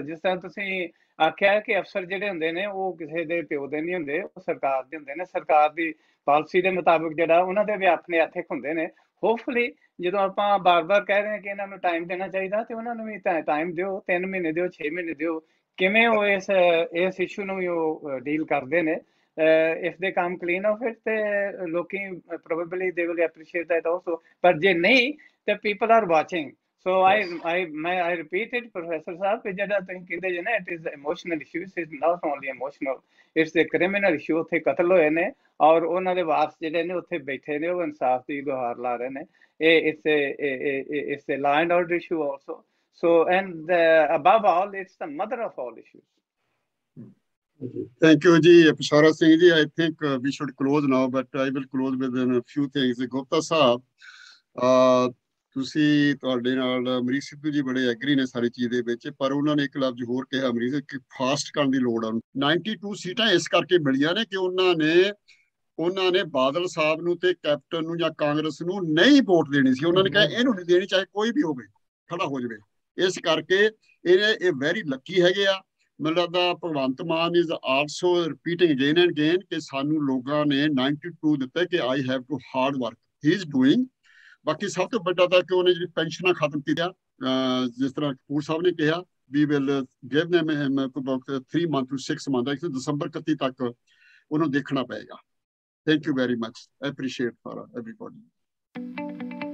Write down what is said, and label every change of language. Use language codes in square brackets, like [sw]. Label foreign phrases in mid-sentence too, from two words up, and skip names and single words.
[pa] ਜਿਸ ਤਰ੍ਹਾਂ ਤੁਸੀਂ ਆਖਿਆ ਕਿ ਅਫਸਰ ਜਿਹੜੇ ਹੁੰਦੇ ਨੇ ਉਹ ਕਿਸੇ ਦੇ ਪਿਓ ਦੇ ਨਹੀਂ ਹੁੰਦੇ, ਉਹ ਸਰਕਾਰ ਦੇ ਹੁੰਦੇ ਨੇ। ਸਰਕਾਰ ਦੀ ਪਾਲਿਸੀ ਦੇ ਮੁਤਾਬਕ ਜਿਹੜਾ ਉਹਨਾਂ ਦੇ ਵੀ ਆਪਣੇ ਐਥਿਕ ਹੁੰਦੇ ਨੇ। ਹੋਪਫੁਲੀ ਜਦੋਂ ਆਪਾਂ ਬਾਰ-ਬਾਰ ਕਹਿ ਰਹੇ ਹਾਂ ਕਿ ਇਹਨਾਂ ਨੂੰ ਟਾਈਮ ਦੇਣਾ ਚਾਹੀਦਾ, ਤੇ ਉਹਨਾਂ ਨੂੰ ਵੀ ਟਾਈਮ ਦਿਓ, 3 ਮਹੀਨੇ ਦਿਓ, 6 ਮਹੀਨੇ ਦਿਓ। ਕਿਵੇਂ ਉਹ ਇਸ ਇਸ਼ੂ ਨੂੰ ਵੀ ਉਹ ਡੀਲ ਕਰਦੇ ਨੇ। [en] if they come clean of it, [pa] ਤੇ ਲੋਕੀ [en] probably they will appreciate that also, [pa] ਪਰ ਜੇ ਨਹੀਂ ਤੇ [en] people are watching. So I repeat it, Professor Saab, [pa] ਕਿ ਜਿਹੜਾ ਤੁਸੀਂ ਕਹਿੰਦੇ ਜੇ ਨਾ [en] it is emotional issue, it is not only emotional, it's a criminal issue। [pa] ਉੱਥੇ ਕਤਲ ਹੋਏ ਨੇ ਔਰ ਉਹਨਾਂ ਦੇ ਵਾਰਸ ਜਿਹੜੇ ਨੇ ਉੱਥੇ ਬੈਠੇ ਨੇ, ਉਹ ਇਨਸਾਫ ਦੀ ਗੁਹਾਰ ਲਾ ਰਹੇ ਨੇ। [en] it's a law and order issue also। So and above all, it's the mother of all issues। Thank you, Ji. Peshawar Singh Ji, I think we should close now, but I will close with a few things। Gupta Saab, [pa] ਤੁਸੀਂ ਤੁਹਾਡੇ ਨਾਲ ਅਮਰੀਕ ਸਿੱਧੂ ਜੀ ਬੜੇ ਐਗਰੀ ਨੇ ਸਾਰੀ ਚੀਜ਼ ਦੇ ਵਿੱਚ, ਪਰ ਉਹਨਾਂ ਨੇ ਇੱਕ ਲਫ਼ਜ਼ ਹੋਰ ਕਿਹਾ ਅਮਰੀਕ ਕਿ ਫਾਸਟ ਕਰਨ ਦੀ ਲੋੜ ਆ। 92 ਸੀਟਾਂ ਇਸ ਕਰਕੇ ਮਿਲੀਆਂ ਨੇ ਕਿ ਉਹਨਾਂ ਨੇ ਬਾਦਲ ਸਾਹਿਬ ਨੂੰ ਤੇ ਕੈਪਟਨ ਨੂੰ ਜਾਂ ਕਾਂਗਰਸ ਨੂੰ ਨਹੀਂ ਵੋਟ ਦੇਣੀ ਸੀ। ਉਹਨਾਂ ਨੇ ਕਿਹਾ ਇਹਨੂੰ ਨਹੀਂ ਦੇਣੀ, ਚਾਹੇ ਕੋਈ ਵੀ ਹੋਵੇ, ਖੜਾ ਹੋ ਜਾਵੇ। ਇਸ ਕਰਕੇ ਇਹ [en] very lucky [pa] ਹੈਗੇ ਆ। ਮੈਨੂੰ ਲੱਗਦਾ ਭਗਵੰਤ ਮਾਨ [en] is also repeating again and again [pa] ਕਿ ਸਾਨੂੰ ਲੋਕਾਂ ਨੇ 92 ਦਿੱਤਾ ਕਿ [en] I have to hard work, he is doing. [pa] ਬਾਕੀ ਸਭ ਤੋਂ ਵੱਡਾ ਤਾਂ ਕਿ ਉਹਨੇ ਜਿਹੜੀ ਪੈਨਸ਼ਨਾਂ ਖਤਮ ਕੀਤੀਆਂ, ਜਿਸ ਤਰ੍ਹਾਂ ਕਪੂਰ ਸਾਹਿਬ ਨੇ ਕਿਹਾ, [en] we will give them 3 months to 6 months, [pa] ਦਸੰਬਰ 31 ਤੱਕ ਉਹਨੂੰ ਦੇਖਣਾ ਪਏਗਾ। [en] Thank you very much. I appreciate for everybody।